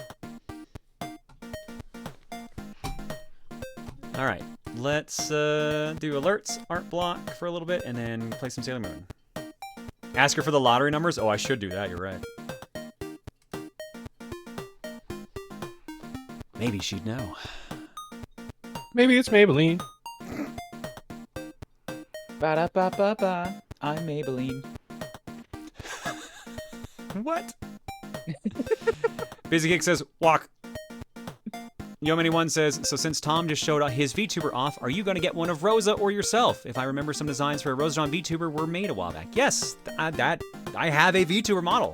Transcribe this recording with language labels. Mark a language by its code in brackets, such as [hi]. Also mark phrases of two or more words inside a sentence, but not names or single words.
[en] All right, let's do alerts, art block for a little bit, and then play some Sailor Moon. Ask her for the lottery numbers. Oh, I should do that. You're right. Maybe she'd know. Maybe it's Maybelline. Ba-da-ba-ba-ba. I'm Maybelline. What? Busy Geek says, walk. Yomini1 says, so since Tom just showed his VTuber off, are you going to get one of Rosa or yourself? If I remember, some designs for a Rosa John VTuber were made a while back. Yes, I have a VTuber model.